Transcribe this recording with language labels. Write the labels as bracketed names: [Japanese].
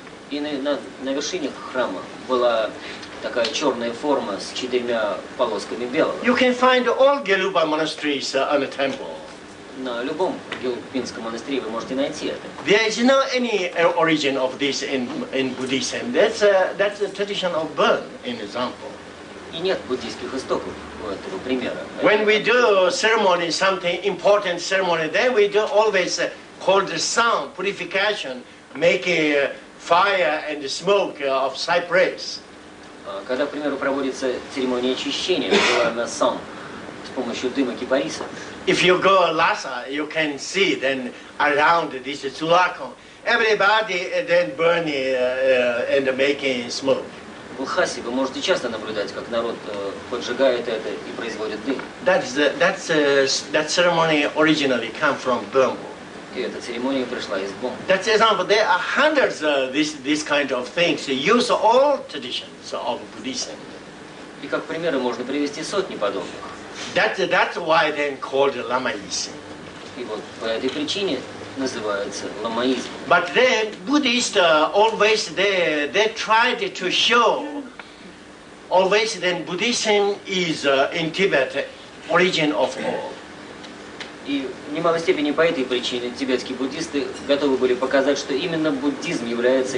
[Russian] И на вершине храма была такая черная форма с 4 полосками белого. [English] You can find all Gelupa monasteries on the temple. [Russian] На любом гелупинском монастыре вы можете найти это. [English] There is no any origin of this in Buddhism. That's a tradition of Burma, in example. [Russian] И нет буддийских истоков у этого примера. [English] When we do ceremony, something important ceremony, then we do always call the sound purification, making fire and smoke of cypress. [Russian] Когда, к примеру, проводится церемония очищения, называемая сан, с помощью дыма кипариса. [English] If you go Lhasa, you can see then around this Sulakon, everybody then burning and making smoke. [Russian] В Лхасе вы можете часто наблюдать, как народ поджигает это и производит дым. [English] That ceremony originally come from Burma. [Russian] И эта церемония пришла из Бон. [English] That's example. There are hundreds of this kind of things. Use all traditions of Buddhism. [Russian] И как примеры можно привести сотни подобных. [English] That's why then called Lamaism. [Russian] И вот по этой причине называется ламаизм. [English] But then Buddhists always they tried to show always then Buddhism is in Tibet origin of all. [Russian] И в немалой степени по этой причине тибетские буддисты готовы были показать, что именно буддизм является